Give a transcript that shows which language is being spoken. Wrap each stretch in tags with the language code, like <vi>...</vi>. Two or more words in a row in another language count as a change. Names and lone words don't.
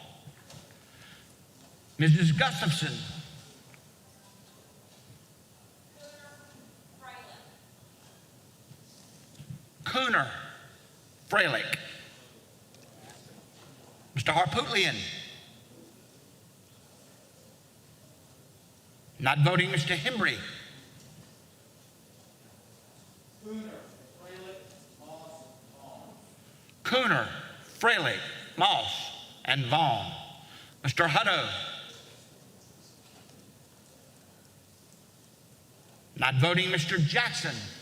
<en>Mrs. Gustafson. Cooner, Freilich. Mr. Harpootlian. Not voting, Mr. Hembry. Cooner, Freilich, Moss, and Vaughn. Mr. Hutto. Not voting, Mr. Jackson.</en>